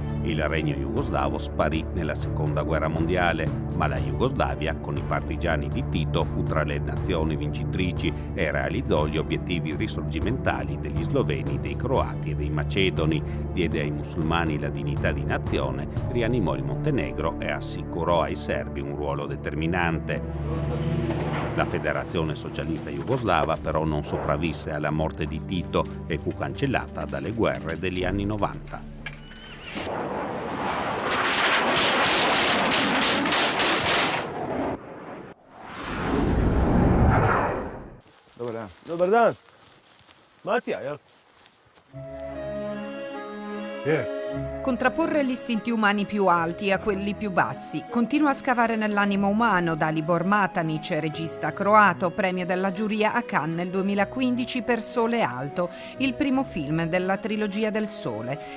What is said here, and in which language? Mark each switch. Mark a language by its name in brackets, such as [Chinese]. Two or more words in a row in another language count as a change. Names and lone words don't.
[Italian] Il regno jugoslavo sparì nella seconda guerra mondiale, ma la Jugoslavia, con i partigiani di Tito, fu tra le nazioni vincitrici e realizzò gli obiettivi risorgimentali degli sloveni, dei croati e dei macedoni, diede ai musulmani la dignità di nazione, rianimò il Montenegro e assicurò ai serbi un ruolo determinante. La Federazione Socialista Jugoslava però non sopravvisse alla morte di Tito e fu cancellata dalle guerre degli anni 90. [Croatian] Dobar dan. Matija, jel? [Italian] Contrapporre gli istinti umani più alti a quelli più bassi. Continua a scavare nell'animo umano Dalibor Matanic, regista croato, premio della giuria a Cannes nel 2015 per Sole Alto, il primo film della trilogia del Sole.